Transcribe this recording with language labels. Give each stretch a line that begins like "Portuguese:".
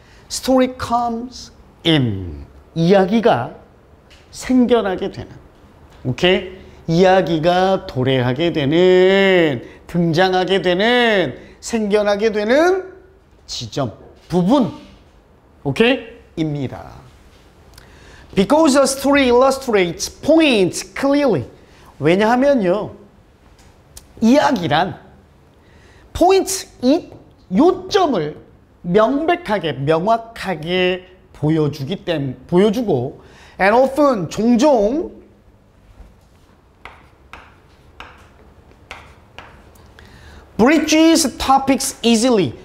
English: Story comes in.
Korean: 이야기가 생겨나게 되는. 오케이? 이야기가 도래하게 되는, 등장하게 되는, 생겨나게 되는 지점, 부분. 오케이? 입니다.
English: Because the story illustrates points clearly.
Korean: 왜냐하면요, 이야기란 포인트, 이 요점을 명백하게, 명확하게 보여주고,
English: and often
Korean: 종종
English: bridges topics easily.